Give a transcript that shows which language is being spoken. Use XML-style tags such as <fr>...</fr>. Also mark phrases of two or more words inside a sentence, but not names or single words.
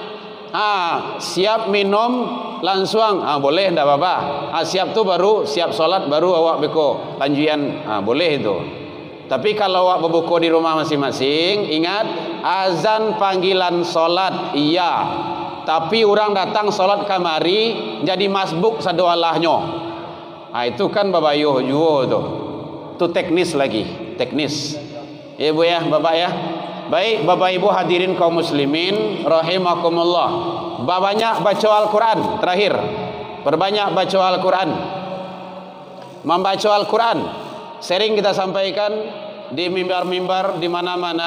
<id>Siap minum langsung boleh ndak apa-apa.</id> <min>Siap tu baru siap solat baru awak beko lanjuan boleh itu.</min> <id>Tapi kalau awak berbuku di rumah masing-masing, ingat azan panggilan solat iya. Tapi orang datang solat kamari jadi masbuk sadoalahnya.</id> <min>Itu kan babayuh juo tu. Tu teknis lagi, teknis.</min> <id>Ibu ya, bapak ya. Baik, bapak ibu hadirin kaum muslimin rahimakumullah. Banyak baca Al-Quran. Terakhir, perbanyak baca Al-Quran. Membaca Al-Quran sering kita sampaikan di mimbar-mimbar di mana-mana.</id>